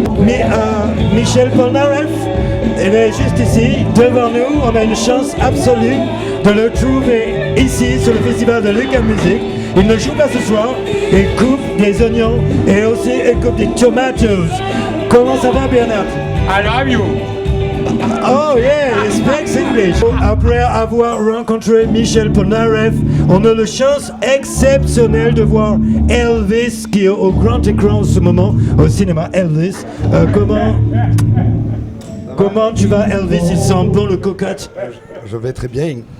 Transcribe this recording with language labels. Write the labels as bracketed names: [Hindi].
[French] Mais Michel Polnareff, il est juste ici, devant nous. On a une chance absolue de le trouver ici sur le festival de l'UQAM Music. Il ne joue pas ce soir, il coupe des oignons et aussi il coupe des tomatoes. Comment ça va, Bernard? [English] I love you. Oh yeah, he speaks English. [French] Après avoir rencontré Michel Polnareff, on a la chance exceptionnelle de voir Elvis qui est au grand écran en ce moment au cinéma. Elvis, comment tu vas, Elvis? Il sent bon le cocotte. Je vais très bien.